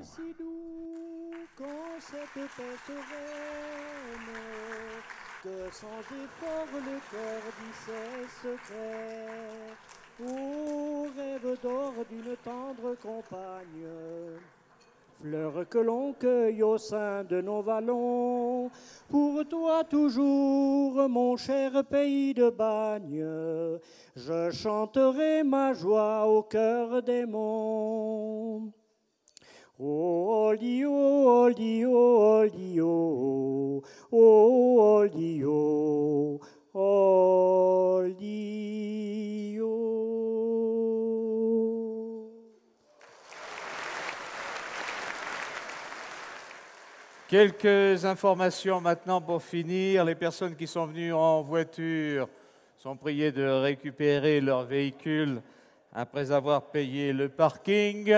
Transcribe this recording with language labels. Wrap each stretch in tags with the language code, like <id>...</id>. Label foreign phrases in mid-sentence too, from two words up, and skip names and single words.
<fr>Si doux quand cette paix sereine, que sans effort le cœur dit ses secrets, au rêve d'or d'une tendre compagne, fleurs que l'on cueille au sein de nos vallons, pour toi toujours, mon cher pays de Bagne, je chanterai ma joie au cœur des monts. Oh, olio, olio, olio, oh, olio, olio. Quelques informations maintenant pour finir. Les personnes qui sont venues en voiture sont priées de récupérer leur véhicule après avoir payé le parking.</fr>